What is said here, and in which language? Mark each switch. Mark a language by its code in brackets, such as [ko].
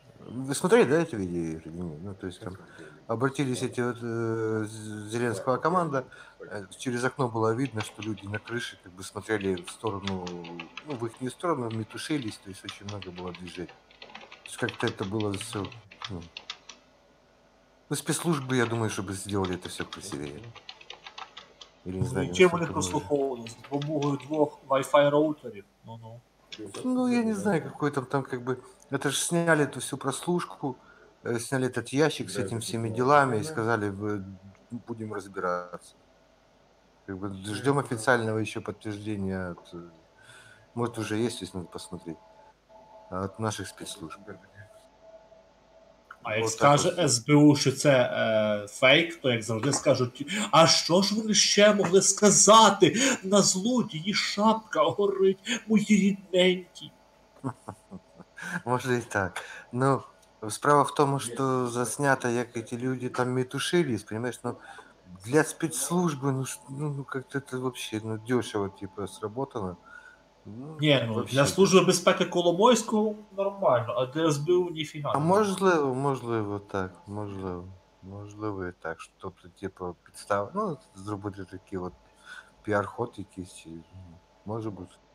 [ru] Вы смотрели, да, эти видео? Ну, то есть там обратились эти вот Зеленского команда, через окно было видно, что люди на крыше как бы смотрели в сторону, ну, в их сторону, метушились, то есть очень много было движений. То есть как-то это было все... Ну, спецслужбы, я думаю, чтобы сделали это все красивее. Или не знаю. [uk] Чим вони прослуховували? З допомогою 2 Wi-Fi роутерів? [ru] Ну, я не знаю, какой там как бы... Это же сняли эту всю прослушку, сняли этот ящик с этими всеми делами и сказали, будем разбираться. Как бы ждем официального еще подтверждения от... Может, уже есть, если надо посмотреть. От наших спецслужб. [uk] А як скаже СБУ, що це фейк, то як завжди скажуть, а що ж вони ще могли сказати? На злодії шапка горить, мої рідненькі. [ru] Может и так. Но справа в том, что заснято, как эти люди там метушились, понимаешь, но для спецслужбы, ну как-то это вообще, ну, дешево, типа, сработано. [uk] Ні, ну, для Служби безпеки Коломойського нормально, а для СБУ ніфіга. А можливо так, можливо і так, що, тобто, типу, підстав, ну, зробити такий от піар-ход якийсь, може бути.